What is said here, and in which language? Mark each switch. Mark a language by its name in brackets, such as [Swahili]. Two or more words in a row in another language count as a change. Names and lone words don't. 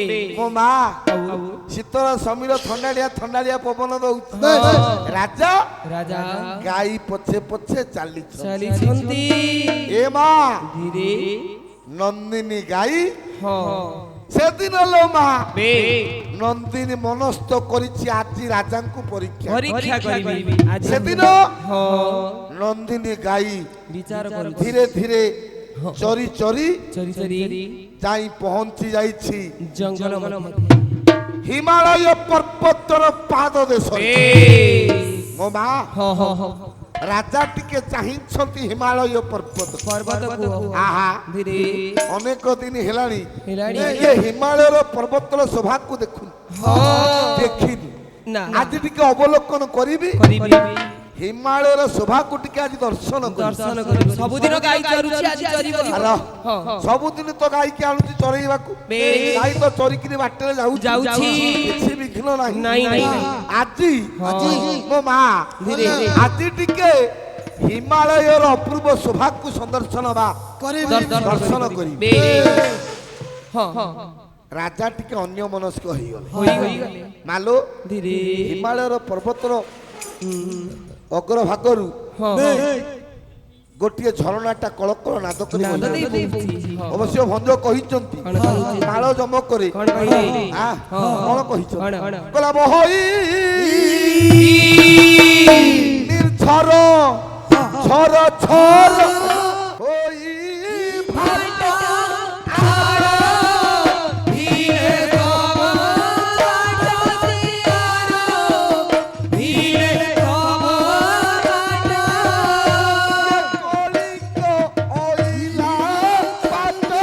[Odia] ମୋ ମା ଶୀତଳ ସମୀର ଥଣ୍ଡାଳିଆ ପବନ ଦଉଛି ରାଜା राजा ଗାଈ ପଛେ ପଛେ ଚାଲିଛ ଚଲି ଛନ୍ତି ଏ ମା धीरे ନନ୍ଦିନୀ ଗାଈ हाँ ସେଦିନ ଲୋ ମା बे ନନ୍ଦିନୀ ମନସ୍ଥ କରିଛି ଆଜି ରାଜାଙ୍କୁ ପରୀକ୍ଷା ପରୀକ୍ଷା କରିବି ଆଜି ସେଦିନ हाँ ନନ୍ଦିନୀ ଗାଈ ବିଚାର କରୁ ଧୀରେ ଧୀରେ ଚରି ଚରି ଚରି ଚରି ଯାଇ ପହଞ୍ଚି ଯାଇଛି ଜଙ୍ଗଲ ମଧ୍ୟ ହିମାଳୟ ପର୍ବତର ପାଦ ଦେଶରେ बे ମୋ ମା ହଁ ହଁ ହଁ ରାଜା ଟିକେ ଚାହିଁଛନ୍ତି ହିମାଳୟ ପର୍ବତ [Hindi] पर्वत को [Odia] ଆହା धीरे ଅନେକ ଦିନ ହେଲାଣି ହେଲାଣି। ଏ ହିମାଳୟର ପର୍ବତର ଶୋଭାକୁ ଦେଖୁନି हाँ ଦେଖିନି ना ଆଜି ଟିକେ ଅବଲୋକନ କରିବି करिबी ହିମାଳୟର ଶୋଭାକୁ ଟିକେ ଆଜି ଦର୍ଶନ କରିବି ଦର୍ଶନ କରିବି ସବୁଦିନ ଗାଈ ଚରୁଛି ଆଜି ଚରିବ ଆର हाँ हाँ ସବୁଦିନ ତ ଗାଈକି ଆଣୁଛି ଚରେଇବାକୁ ବେ ଗାଈ ତ ଚରିକିରି ବାଟରେ ଯାଉଛି ଯାଉଛି। କିଛି ବିଘ୍ନ ନାହିଁ ନାଇଁ ନାଇଁ ନାଇଁ ଆଜି ଆଜି ମୋ ମା ଧୀରେ ଧୀରେ ଆଜି ଟିକେ ହିମାଳୟର ଅପୂର୍ବ ଶୋଭାକୁ ସନ୍ଦର୍ଶନ ବା ଦର୍ଶନ କରିବି ବେ ହଁ ହଁ ରାଜା ଟିକେ ଅନ୍ୟ ମନସ୍କ ହେଇଗଲେ ହୋଇ ଗଲେ ମାଲୋ धीरे ହିମାଳୟର ପର୍ବତର ଅଗ୍ରଭାଗରୁ हाँ ଗୋଟିଏ ଝରଣାଟା କଳକଳ ନାଦ କରି नाद ବୋହିଲା। ଦେ ବୋଲୁଛି ହଁ ଅବଶ୍ୟ ଭଞ୍ଜ କହିଛନ୍ତି କଣ କହିଛି? କାଳ ଜମକରେ କଣ କହିଲେ? କଣ କହିଛନ୍ତି କଣ? କହିଲା ବହଇ ନିର୍ଝର ଝର ଝର ହୋଇ ଭାଟା କଳିଙ୍ଗ ଅଇଲା ପାଟ